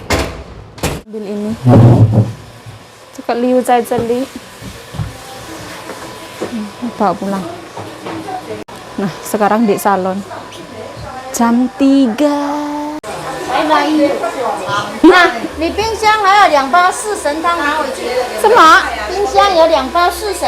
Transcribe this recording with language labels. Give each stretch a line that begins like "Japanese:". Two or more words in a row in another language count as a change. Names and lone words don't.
Indonesian: Ambil ini.
Chinese: 这个礼物在这里。
Indonesian: bawa pulang. Nah, sekarang di salon. Jam 3.
Chinese: 拜拜。那你冰箱还有2包四神汤拿回去。什么？冰箱有2包四神。